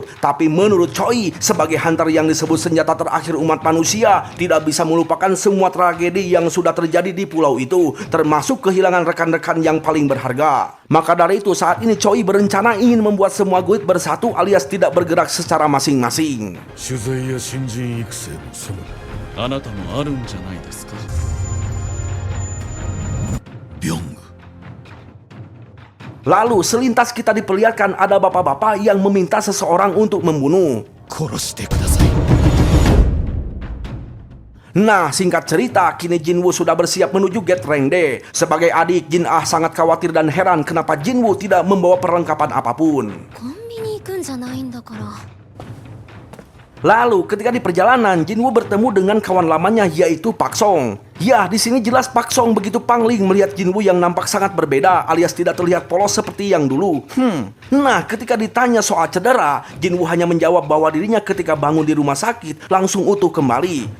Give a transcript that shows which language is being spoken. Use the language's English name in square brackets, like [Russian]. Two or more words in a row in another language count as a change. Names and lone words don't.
[Indonesian] Tapi menurut Choi, sebagai hunter yang disebut senjata terakhir umat manusia, tidak bisa melupakan semua tragedi yang sudah terjadi di pulau itu, termasuk kehilangan rekan-rekan yang paling berharga. Maka dari itu saat ini Choi berencana ingin membuat semua guild bersatu alias tidak bergerak secara masing-masing. [Japanese] 取材や新人育成のそのあなたもあるんじゃないですか。ビョング [Indonesian] Lalu selintas kita diperlihatkan ada bapak-bapak yang meminta seseorang untuk membunuh. [Japanese] 殺してください [Indonesian] Nah, singkat cerita, kini Jinwoo sudah bersiap menuju gate rank D. Sebagai adik, Jin Ah sangat khawatir dan heran kenapa Jinwoo tidak membawa perlengkapan apapun. [Japanese] コンビニ行くんじゃないんだから。 [Indonesian] Lalu ketika di perjalanan, Jinwoo bertemu dengan kawan lamanya yaitu Pak Song. Ya, di sini jelas Pak Song begitu pangling melihat Jinwoo yang nampak sangat berbeda alias tidak terlihat polos seperti yang dulu. Nah, ketika ditanya soal cedera, Jinwoo hanya menjawab bahwa dirinya ketika bangun di rumah sakit langsung utuh kembali.